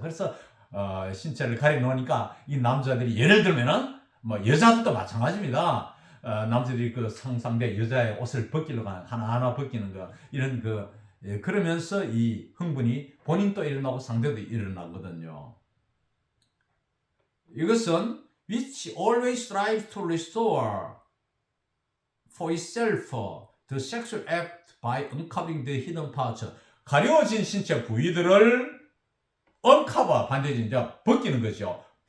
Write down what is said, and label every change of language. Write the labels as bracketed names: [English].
[Korean] 그래서 신체를 가려놓으니까 이 남자들이 예를 들면은 뭐 여자들도 마찬가지입니다. 남자들이 그 상상대 여자의 옷을 벗기려고 하나하나 벗기는 거 이런 그러면서 이 흥분이 본인도 일어나고 상대도 일어나거든요. 이것은 [English] which always strives to restore for itself the sexual act by uncovering the hidden parts. [Korean] 가려진 신체 부위들을 uncover, 반대로 이제 벗기는 거죠.